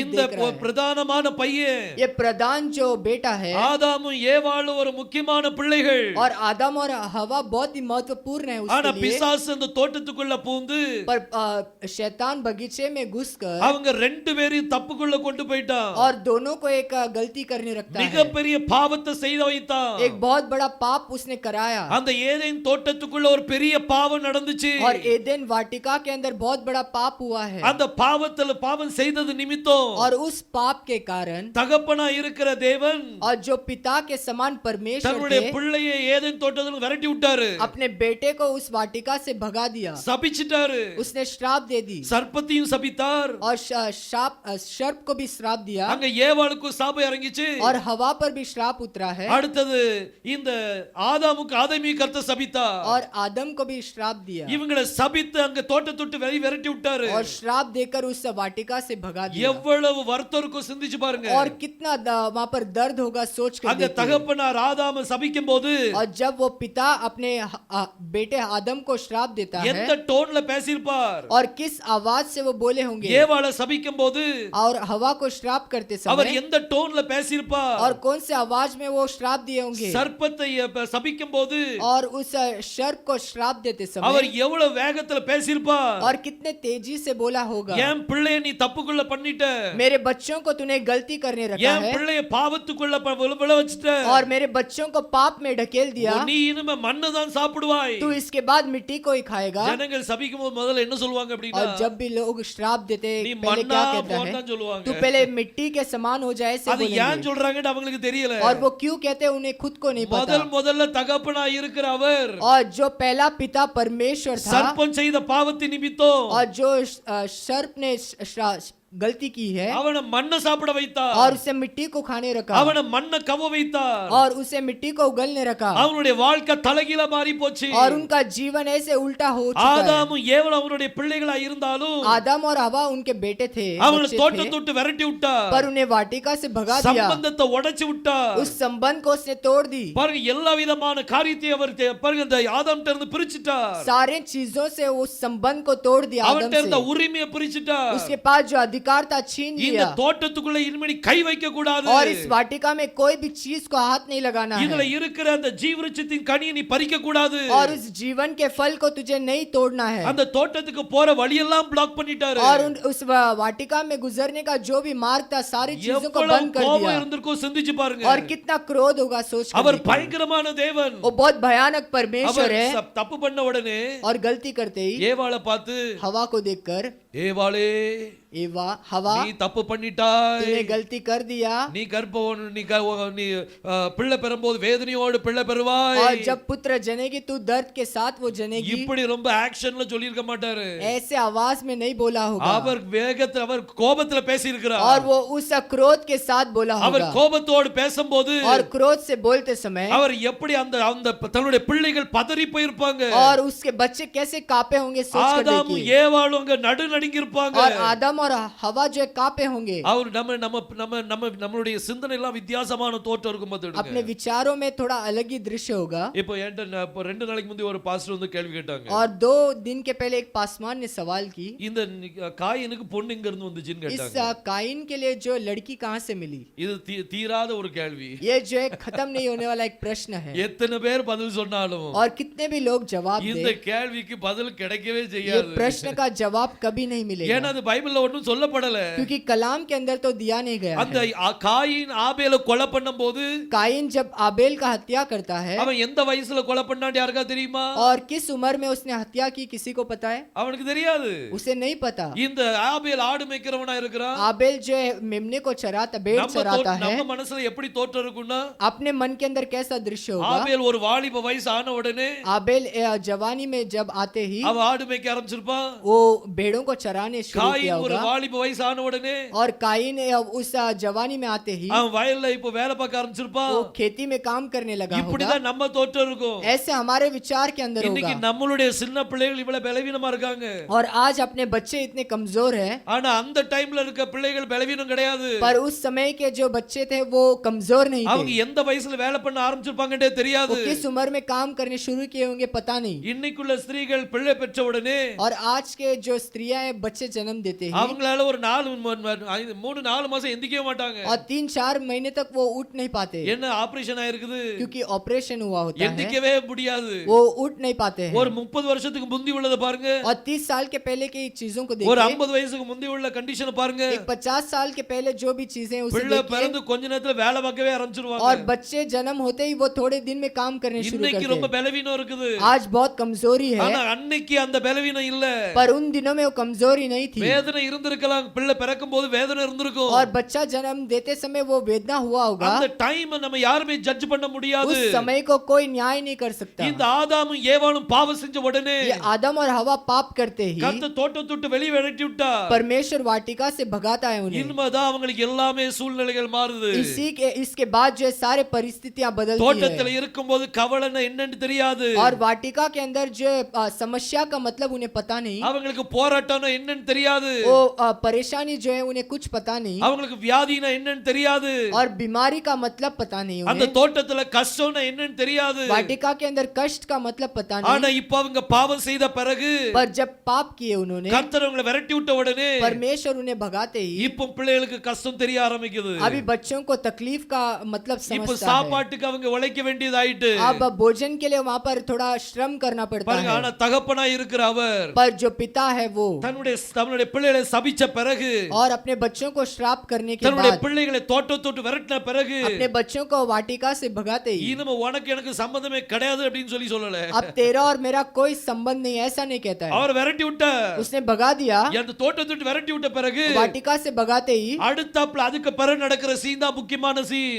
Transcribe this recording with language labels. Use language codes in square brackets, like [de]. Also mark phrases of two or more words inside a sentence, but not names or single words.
[ta] இந்த [hi] देख रहा है। [ta] பிரதானமான பையன் [hi] ये प्रधान जो बेटा है [ta] ஆதாமும் ஏவாளும் ஒரு முக்கியமான பிள்ளைகள். [hi] और आदम और हवा बहुत ही महत्वपूर्ण है [ta] ஆனா [hi] उसके लिए। [ta] பிசாசு அந்த தோட்டத்துக்குள்ள பூந்து [hi] पर शैतान बगीचे में घुसकर [ta] அவங்க ரெண்டு பேரையும் தப்புக்குள்ள கொண்டு போயிட்டான். [hi] और दोनों को एक गलती करने रखता है। [ta] மிகப்பெரிய பாவத்தை செய்து வைத்தான். [hi] एक बहुत बड़ा पाप उसने कराया [ta] அந்த ஏதேன் தோட்டத்துக்குள்ள ஒரு பெரிய பாவம் நடந்துச்சு. [hi] और एदेन वाटिका के अंदर बहुत बड़ा पाप हुआ है। [ta] அந்த பாவம் செய்தது நிமித்தம் [hi] और उस पाप के कारण [ta] தகப்பனா இருக்கிற தேவன் [hi] और जो पिता के समान परमेश्वर [ta] தன்னுடைய [hi] थे [ta] பிள்ளையை ஏதேன் தோட்டத்துல விரட்டி விட்டாரு. [hi] अपने बेटे को उस वाटिका से भगा दिया। [ta] சபிச்சிட்டாரு. [hi] उसने श्राप दे दी [ta] சர்ப்பத்தையும் சபித்தார். [hi] और सर्प को भी श्राप दिया [ta] அங்க ஏவாளுக்கு சாபம் இறங்கிச்சு. [hi] और हवा पर भी श्राप उतरा है [ta] அடுத்தது இந்த ஆதாமுக்கு ஆதாமி கர்த்தர் சபித்தார். [hi] और आदम को भी श्राप दिया [ta] இவங்களை சபித்து அங்க தோட்டத்தை விட்டு விரட்டி விட்டாரு. [hi] और श्राप देकर उस वाटिका से भगा दिया। [ta] எவ்வளவு வருத்தம் இருக்கும் சிந்திச்சு பாருங்க. [hi] और कितना वहां पर दर्द होगा सोच कर [ta] அங்க [hi] देखिए। [ta] தகப்பனார் ஆதாம சபிக்கும் போது [hi] और जब वो पिता अपने बेटे आदम को श्राप देता है [ta] எந்த டோன்ல பேசியிருப்பார். [hi] और किस आवाज से वो बोले होंगे [ta] ஏவாளை சபிக்கும் போது [hi] और हवा को श्राप करते [ta] அவர் [hi] समय [ta] எந்த டோன்ல பேசியிருப்பார். [hi] और कौन से आवाज में वो श्राप दिए होंगे [ta] சர்ப்பத்தை சபிக்கும் போது [hi] और उस सर्प को श्राप देते [ta] அவர் [hi] समय [ta] எவ்வளவு வேகத்துல பேசியிருப்பார். [hi] और कितने तेजी से बोला होगा [ta] என் பிள்ளைய நீ தப்புக்குள்ள பண்ணிட்ட. [hi] मेरे बच्चों को तूने गलती करने रखा [ta] என் [hi] है [ta] பிள்ளைய பாவத்துக்குள்ள விழ வச்சிட்ட. [hi] और मेरे बच्चों को पाप में ढकेल दिया। [ta] நீ இனிமே மண்ணை தான் சாப்பிடுவாய். [hi] तू इसके बाद मिट्टी को ही खाएगा। [ta] ஜனங்கள் சபிக்கும் போது முதல்ல என்ன சொல்லுவாங்க அப்படின்னா [hi] और जब भी लोग श्राप देते [ta] நீ [hi] पहले [ta] மண்ணா [hi] क्या कहता [ta] போன்னு [hi] है [ta] தான் சொல்லுவாங்க. [hi] तू पहले मिट्टी के समान हो जाए ऐसे [ta] அது ஏன் [hi] बोलेंगे। [ta] சொல்றாங்கன்னு அவங்களுக்கு தெரியல. [hi] और वो क्यों कहते हैं उन्हें खुद को नहीं पता। [ta] முதல்ல தகப்பனா இருக்கிற அவர் [hi] और जो पहला पिता परमेश्वर था [ta] சர்ப்பம் செய்த பாவத்தின் நிமித்தம் [hi] और जो सर्प ने गलती की है [ta] அவனை மண்ணை சாப்பிட வைத்தார். [hi] और उसे मिट्टी को खाने रखा [ta] அவனை மண்ணை கவ வைத்தார். [hi] और उसे मिट्टी को उगलने रखा [ta] அவனுடைய வாழ்க்கை தலைகீழா மாறி போச்சு. [hi] और उनका जीवन ऐसे उल्टा हो चुका है। [ta] ஆதாமும் ஏவாளும் அவருடைய பிள்ளைகளா இருந்தாலும் [hi] आदम और हवा उनके बेटे थे, [ta] அவனை [hi] बच्चे [ta] தோட்டத்தை [hi] थे, [ta] விட்டு விரட்டி விட்டார். [hi] पर उन्हें वाटिका से भगा दिया। [ta] சம்பந்தத்தை உடைச்சு விட்டார். [hi] उस संबंध को उसने तोड़ दी। [ta] பாருங்க எல்லா விதமான காரியத்தை அவர் பாருங்க இந்த ஆதாம்ட்ட இருந்து பிரிச்சிட்டார். [hi] सारे चीजों से उस संबंध को तोड़ दिया आदम [ta] அவன்ட்ட இருந்த [hi] से। [ta] உரிமையை பிரிச்சிட்டார். [hi] उसके पास जो अधिकार था छीन [ta] இந்த [hi] लिया [ta] தோட்டத்துக்குள்ள இனிமே கை வைக்க கூடாது. [hi] और इस वाटिका में कोई भी चीज को हाथ नहीं लगाना [ta] இதுல [hi] है [ta] இருக்கிற அந்த ஜீவவிருட்சத்தின் கனியை நீ பறிக்க கூடாது. [hi] और उस जीवन के फल को तुझे नहीं तोड़ना है। [ta] அந்த தோட்டத்துக்கு போற வழியெல்லாம் பிளாக் பண்ணிட்டாரு. [hi] और उस वाटिका में गुजरने का जो भी मार्ग था सारी चीजों को बंद कर [ta] கோபம் [hi] दिया। [ta] இருந்திருக்கும் சிந்திச்சு பாருங்க. [hi] और कितना क्रोध होगा सोच कर [ta] அவர் [hi] देखिए। [ta] பயங்கரமான தேவன். [hi] वो बहुत भयानक परमेश्वर [ta] அவர் [hi] है। [ta] தப்பு பண்ண உடனே [hi] और गलती करते ही [ta] ஏவாளை பார்த்து [hi] हवा को देखकर [ta] ஏவாளே [hi] एवा हवा [ta] நீ தப்பு பண்ணிட்டாய். [hi] तूने गलती कर दिया। [ta] நீ கர்ப்பம் நீ பிள்ளை பெறும்போது வேதனையோடு பிள்ளை பெறுவாய். [hi] और जब पुत्र जनेगी तू दर्द के साथ वो जनेगी। [ta] இப்படி ரொம்ப ஆக்ஷன்ல சொல்லி இருக்க மாட்டாரு. [hi] ऐसे आवाज में नहीं बोला होगा। [ta] அவர் வேகத்துல அவர் கோபத்துல பேசி இருக்கிறார். [hi] और वो उस क्रोध के साथ बोला [ta] அவர் [hi] होगा। [ta] கோபத்தோடு பேசும்போது [hi] और क्रोध से बोलते समय [ta] அவர் எப்படி அந்த அந்த தன்னுடைய பிள்ளைகள் பதறி போயிருப்பாங்க. [hi] और उसके बच्चे कैसे कांपे होंगे सोच कर [ta] ஆதாமும் [hi] देखिए। [ta] ஏவாளும் அங்க நடுநடுங்கி இருப்பாங்க. [hi] और आदम और हवा जो है कांपे होंगे। [ta] அவர் நம்ம நம்ம நம்ம நம்ம நம்மளுடைய சிந்தனை எல்லாம் வித்தியாசமான தோற்றம் இருக்கும் [hi] अपने विचारों में थोड़ा अलग ही दृश्य होगा। [ta] இப்போ என்கிட்ட இப்போ 2 நாளைக்கு முந்தி ஒரு பாஸ்டர் வந்து கேள்வி கேட்டாங்க. [hi] और 2 दिन के पहले एक पासवान ने सवाल की, [ta] இந்த காயினுக்கு பொண்ணு எங்க இருந்து வந்துச்சுன்னு [hi] इस [ta] கேட்டாங்க. [hi] काइन के लिए जो लड़की कहां से मिली? [ta] இது தீராத ஒரு கேள்வி. [hi] ये जो है खत्म नहीं होने वाला एक प्रश्न है। [ta] எத்தனை பேர் பதில் சொன்னாலும் [hi] और कितने भी लोग जवाब [ta] இந்த [hi] दे, [ta] கேள்விக்கு பதில் கிடைக்கவே [hi] ये [ta] செய்யாது. [hi] प्रश्न का जवाब कभी नहीं [ta] ஏன்னா [hi] मिलेगा, [ta] அது பைபிள்ல ஒண்ணும் சொல்லப்படல. [hi] क्योंकि कलाम के अंदर तो दिया नहीं गया [ta] அந்த [hi] है। [ta] காயின் ஆபேல கொலை பண்ணும்போது [hi] काइन जब आबेल का हत्या करता है, [ta] அவன் எந்த வயசுல கொலை பண்ணான்னு யாருக்கா தெரியுமா? [hi] और किस उम्र में उसने हत्या की किसी को पता है? [ta] அவனுக்கு தெரியாது. [hi] उसे नहीं पता। [ta] இந்த ஆபேல் ஆடு மேய்க்கிறவனா இருக்கிறான். [hi] आबेल जो है मेमने को चराता, भेड़ चराता है। [ta] நம்ம மனசுல எப்படி தோற்றம் இருக்கும்னா [hi] अपने मन के अंदर कैसा दृश्य होगा? [ta] ஆபேல் ஒரு வாலிப வயசு ஆன உடனே [hi] आबेल जवानी में जब आते ही [ta] அவன் ஆடு மேய்க்க ஆரம்பிச்சிருப்பான். [hi] वो भेड़ों को चराने शुरू किया [ta] காயின் ஒரு [hi] होगा। [ta] வாலிப வயசு ஆன உடனே [hi] और काइन उस जवानी में आते ही [ta] அவன் வயல்ல இப்போ வேலை பார்க்க ஆரம்பிச்சிருப்பான். [hi] वो खेती में काम करने लगा होगा। [ta] இப்படிதான் நம்ம தோற்றம் இருக்கும். [hi] ऐसे हमारे विचार के अंदर [ta] இன்னைக்கு [hi] होगा। [ta] நம்மளுடைய சின்ன பிள்ளைகள் இவ்வளவு பலவீனமா இருக்காங்க. [hi] और आज अपने बच्चे इतने कमजोर हैं, [ta] ஆனா அந்த டைம்ல இருக்க பிள்ளைகள் பலவீனம் கிடையாது. [hi] पर उस समय के जो बच्चे थे वो कमजोर नहीं [ta] அவங்க [hi] थे। [ta] எந்த வயசுல வேலை பண்ண ஆரம்பிச்சிருப்பாங்கன்றே தெரியாது. [hi] वो किस उम्र में काम करने शुरू किए होंगे पता नहीं। [ta] இன்னைக்குள்ள ஸ்திரீகள் பிள்ளை பெற்ற உடனே [hi] और आज के जो स्त्रियां हैं बच्चे जन्म देते हैं [ta] அவங்களால ஒரு 3-4 மாசம் எந்திக்கவே மாட்டாங்க. [hi] और 3-4 महीने तक वो उठ नहीं पाते [ta] என்ன ஆபரேஷன் ஆயிருக்குது, [hi] क्योंकि ऑपरेशन हुआ होता है, [ta] எந்திக்கவே முடியாது. [hi] वो उठ नहीं पाते हैं। [ta] ஒரு 30 வருஷத்துக்கு முந்தி உள்ளத பாருங்க, [hi] और 30 साल के पहले की चीजों को [ta] ஒரு [hi] देखिए, [ta] 50 வயசுக்கு முந்தி உள்ள கண்டிஷன் பாருங்க. [hi] एक 50 साल के पहले जो भी चीजें उसे [ta] பிள்ளை [hi] देखिए, [ta] பிறந்து கொஞ்ச நேரத்துல வேலை பார்க்கவே ஆரம்பிச்சிருவாங்க. [hi] और बच्चे जन्म होते ही वो थोड़े दिन में काम करने शुरू [ta] இன்னைக்கு [hi] करते [ta] ரொம்ப [hi] हैं। [ta] பலவீனம் இருக்குது. [hi] आज बहुत कमजोरी है, [ta] ஆனா அன்னைக்கு அந்த பலவீனம் இல்ல. [hi] पर उन दिनों में वो कमजोरी नहीं थी। [ta] வேதனை இருந்திருக்கலாம், பிள்ளை பிறக்கும் போது வேதனை இருந்திருக்கும். [hi] और बच्चा जन्म देते समय वो वेदना हुआ होगा। [ta] அந்த டைம் நம்ம யாருமே ஜட்ஜ் பண்ண முடியாது. [hi] उस समय को कोई न्याय नहीं कर सकता। [ta] இந்த ஆதாமும் ஏவாளும் பாவம் செஞ்ச உடனே [hi] ये आदम और हवा पाप करते ही [ta] கர்த்தர் தோட்டத்தை விட்டு வெளியே விரட்டி விட்டார். [hi] परमेश्वर वाटिका से भगाता है उन्हें। [ta] இனிமேதான் அவங்களுக்கு எல்லாமே சூழ்நிலைகள் மாறுது. [hi] इसके बाद जो है सारे परिस्थितियां बदलती [ta] தோட்டத்துல [hi] है, [ta] இருக்கும்போது கவலைன்னா என்னன்னு தெரியாது. [hi] और वाटिका के अंदर जो समस्या का मतलब उन्हें पता नहीं, [ta] அவங்களுக்கு போராட்டம்னா என்னன்னு தெரியாது. [hi] वो परेशानी जो है उन्हें कुछ पता नहीं, [ta] அவங்களுக்கு வியாதினா என்னன்னு தெரியாது. [hi] और बीमारी का मतलब पता नहीं [ta] அந்த [hi] उन्हें, [ta] தோட்டத்துல கஷ்டம்னா என்னன்னு தெரியாது. [hi] वाटिका के अंदर कष्ट का मतलब पता [ta] ஆனா [hi] नहीं। [ta] இப்ப அவங்க பாவம் செய்த பிறகு [hi] पर जब पाप किए उन्होंने, [ta] கர்த்தர் அவங்களை விரட்டி விட்ட உடனே [hi] परमेश्वर उन्हें भगाते ही [ta] இப்ப பிள்ளைகளுக்கு கஷ்டம் தெரிய ஆரம்பிக்குது. [hi] अभी बच्चों को तकलीफ का मतलब [ta] இப்ப [hi] समझता है। [ta] சாப்பாட்டுக்கு அவங்க உழைக்க வேண்டியதாயிட்டு [hi] अब भोजन के लिए वहाँ पर थोड़ा श्रम करना पड़ता [ta] பாருங்க. ஆனா [hi] है, [ta] தகப்பனா இருக்கிற அவர் [hi] पर जो पिता है वो [ta] தன்னுடைய பிள்ளைகளை சபிச்ச பிறகு, [hi] और अपने बच्चों को श्राप करने के [ta] தன்னுடைய [hi] बाद [ta] பிள்ளைகளை தோட்டத்தோட்டு விரட்டின பிறகு [hi] अपने बच्चों को वाटिका से भगाते ही, [ta] இனிமே உனக்கு எனக்கு சம்பந்தமே கிடையாது அப்படின்னு சொல்லல. [hi] अब तेरा और मेरा कोई संबंध नहीं, ऐसा नहीं कहता है। [ta] அவர் விரட்டி விட்டார். [hi] उसने भगा दिया, [ta] அந்த தோட்டத்தோட்டு விரட்டி விட்ட பிறகு [hi] वाटिका से भगाते ही [ta] அடுத்தாப்புல அதுக்கு பிறகு நடக்கிற சீன் தான் முக்கியமான சீன்.